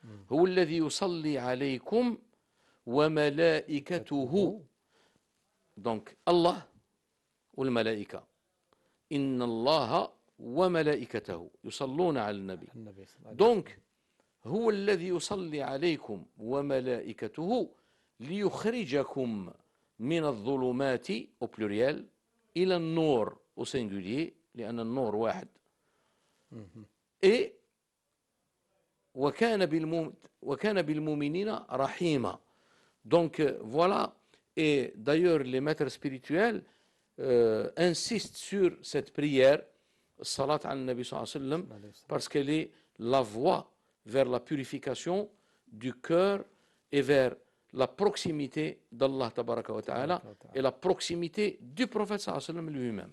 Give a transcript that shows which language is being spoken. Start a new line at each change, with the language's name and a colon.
Arabic: هو الذي يصلي عليكم وملائكته. Donc Allah والملائكة. إن الله وملائكته يصلون على النبي. Donc هو الذي يصلي عليكم وملائكته ليخرجكم من الظلمات
French: au pluriel
Arabic: إلى النور
French: au singulier
Arabic: لأن النور واحد. Et وكان بالمؤمنين رحيما.
French: Donc voilà, et d'ailleurs les maîtres spirituels insistent sur cette prière Salat al-Nabi sallallahu alayhi wa sallam, parce qu'elle est la voie vers la purification du cœur et vers la proximité d'Allah tabaraka wa ta'ala et la proximité du prophète sallallahu alayhi wa sallam lui-même.